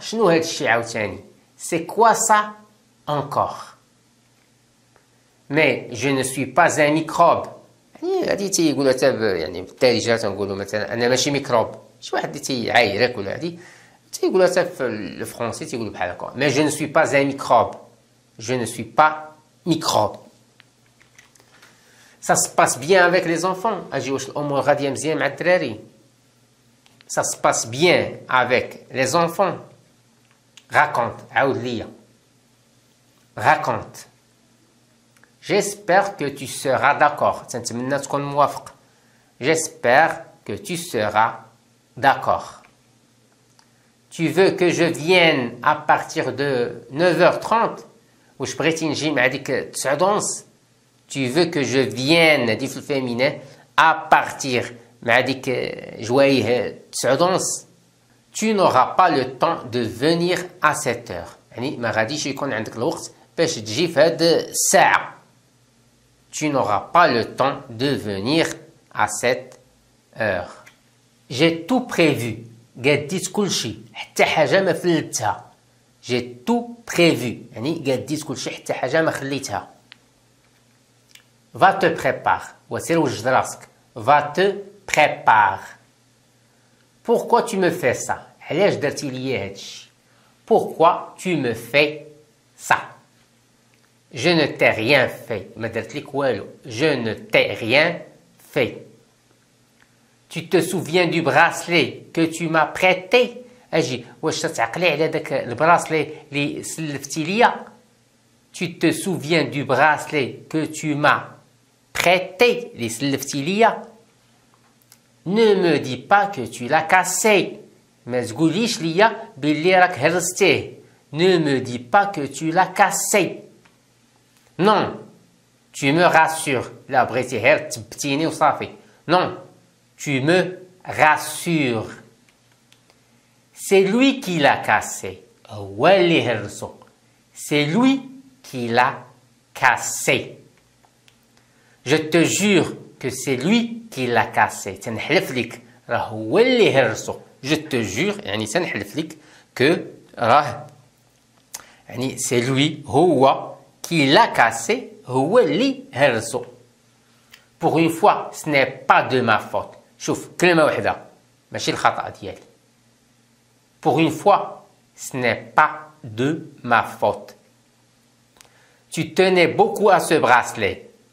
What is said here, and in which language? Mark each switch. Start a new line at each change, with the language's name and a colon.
Arabic: شنو هاد الشيء عاوتاني؟
French: C'est quoi ça encore? Mais je ne suis pas un microbe.
Arabic: يعني هادي تيقولها حتى يعني بالتالي جات نقولوا مثلا انا ماشي ميكروب. شي واحد اللي تيعايرك ولا هادي تيقولها حتى في الفرنسي تيقولوا بحال هكا.
French: Mais je ne suis pas un microbe. Je ne suis pas microbe. Ça se passe bien avec les enfants.
Arabic: أجي واش الأمور غادية مزيان مع الدراري.
French: Ça se passe bien avec les enfants. Raconte.
Arabic: عاود ليا.
French: Raconte. J'espère que tu seras d'accord.
Arabic: تنتمنى تكون موافق.
French: J'espère que tu seras d'accord. Tu veux que je vienne à partir de 9h30
Arabic: واش بغيتي نجي مع ديك 9:11.
French: Tu veux que je vienne
Arabic: دي في الفيمينين
French: à partir
Arabic: مع ديك جوايه 9:11.
French: Tu n'auras pas le temps de venir à cette heure.
Arabic: يعني ما غاديش يكون عندك الوقت باش تجي في هاد الساعة.
French: Tu n'auras pas le temps de venir à cette heure. J'ai tout prévu.
Arabic: قديت كل شيء حتى حاجة ما فلتها.
French: j'ai tout prévu
Arabic: يعني قاديت كلشي حتى حاجة ما خليتها.
French: Va te prépare
Arabic: وسير وجد راسك.
French: Va te prépare. Pourquoi tu me fais ça?
Arabic: علاش درتي ليا هادشي؟
French: Pourquoi tu me fais ça? Je ne t'ai rien fait.
Arabic: ما درت لك والو.
French: Je ne t'ai rien fait. Tu te souviens du bracelet que tu m'as prêté?
Arabic: اجي واش تتعقلي على داك البراسلي اللي سلفتي ليا؟
French: Tu te souviens du bracelet que tu m'as prêté
Arabic: اللي سلفتي ليا؟
French: Ne me dis pas que tu l'as cassé.
Arabic: ما تقوليش ليا باللي راك هرستيه.
French: Ne me dis pas que tu l'as cassé. Non, tu me rassures.
Arabic: لا بغيتي غير تبتيني وصافي.
French: Non, tu me rassures. C'est lui qui l'a cassé.
Arabic: هو اللي هرسو.
French: C'est lui qui l'a cassé. Je te jure que c'est lui qui l'a cassé.
Arabic: تنحلف لك راه هو اللي هرسو.
French: Je te jure
Arabic: يعني تنحلف لك
French: que
Arabic: راه يعني
French: c'est lui هو qui l'a cassé
Arabic: هو اللي هرسو.
French: Pour une fois ce n'est pas de ma faute.
Arabic: شوف كلمة واحدة ماشي الخطأ ديالي.
French: Pour une fois ce n'est pas de ma faute. Tu tenais beaucoup à ce bracelet.